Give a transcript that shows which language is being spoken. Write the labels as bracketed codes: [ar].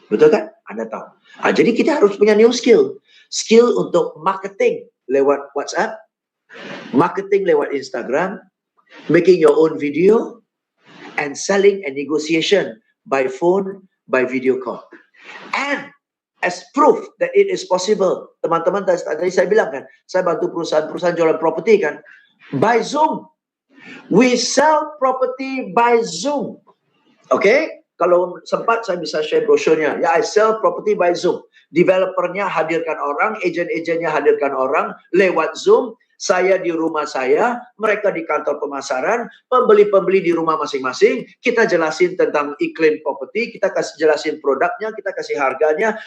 [id] Betul kan? Anda tahu. Jadi kita harus punya [en] new skill. [id] Skill untuk marketing lewat WhatsApp, marketing lewat Instagram, [en] making your own video, and selling and negotiation by phone, by video call. And as proof that it is possible, [id] teman-teman tadi saya bilang kan, saya bantu perusahaan-perusahaan jualan properti kan, [en] by Zoom. We sell property by Zoom. Okay? [id] Kalau sempat saya bisa share brosurnya. [en] Ya, I sell property by Zoom. [id] Developernya hadirkan orang, agent-agentnya hadirkan orang lewat Zoom. Saya di rumah saya, mereka di kantor pemasaran, pembeli-pembeli di rumah masing-masing. Kita jelasin tentang iklim properti, kita kasih jelasin produknya, kita kasih harganya.